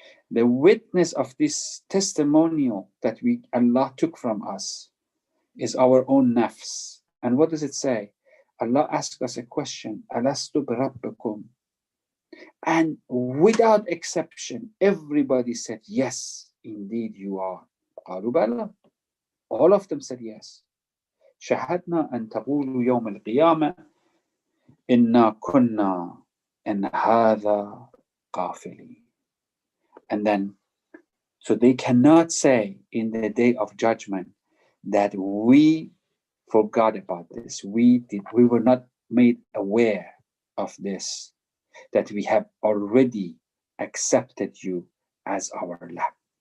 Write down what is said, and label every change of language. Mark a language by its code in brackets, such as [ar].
[en] The witness of this testimonial that Allah took from us is our own nafs. And what does it say? Allah asked us a question, Alastu birabbikum? And without exception, everybody said, yes, indeed you are. [ar] قالوا بلى. [en] All of them said yes. [ar] شهدنا أن تقولوا يوم القيامة إنا كنا إن هذا غافلين. [en] And then, so they cannot say in the day of judgment that we forgot about this. We were not made aware of this, that we have already accepted you as our Lord.